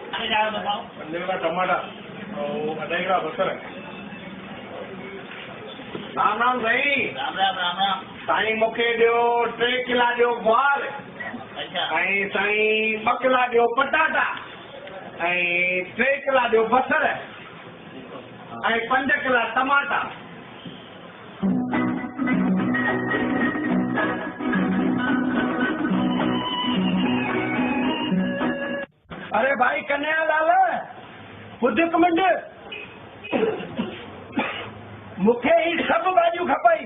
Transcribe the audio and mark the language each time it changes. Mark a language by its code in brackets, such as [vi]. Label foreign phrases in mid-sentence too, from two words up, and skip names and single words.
[hi] जा बताओ। 5 किला टमाटा और 2 किला बसर। [sd] राम राम साईं। [hi] राम राम राम राम। [sd] साईं मूंखे ॾियो 3 किला ॾियो ग्वार। अच्छा। ऐं साईं 2 किला ॾियो पटाटा ऐं 3 किला ॾियो बसर ऐं 5 किला टमाटा। अरे भाई कन्हैया लाल ॿुध हिकु मिंट, मूंखे ही सभु भाॼियूं खपई।